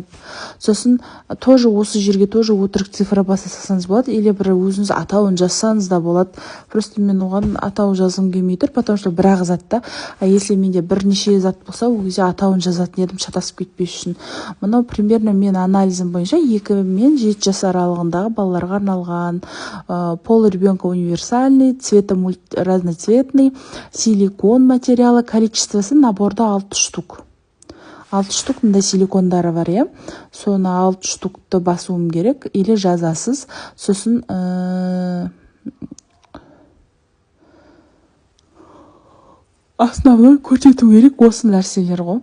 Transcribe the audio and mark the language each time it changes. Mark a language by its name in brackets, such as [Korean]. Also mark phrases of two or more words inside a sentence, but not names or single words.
[Kazakh] Сосын тоже осы жерге тоже өтірік цифра баса салсаңыз болады, или бір өзіңіз атауын жазсаңыз да болады. Просто мен оған атау жазғым келмей тұр, [Russian] потому что [Kazakh] бір-ақ затта. [Russian] А если [Kazakh] менде бірнеше зат болса, ол кезде атауын жазатын едім шатасып кетпес үшін. Мынау примерно мен анализім бойынша 2 мен 7 жас аралығындағы балаларға арналған. [Russian] Пол ребенка универсальный, цветы разноцветный, силикон материалы, [Kazakh] количествосы наборда 6 штук. 6 штук мында силикондары бар, я. Соны 6 штукты басуым керек, или жазасыз. Сосын основной көрсету керек осы нәрселер ғой.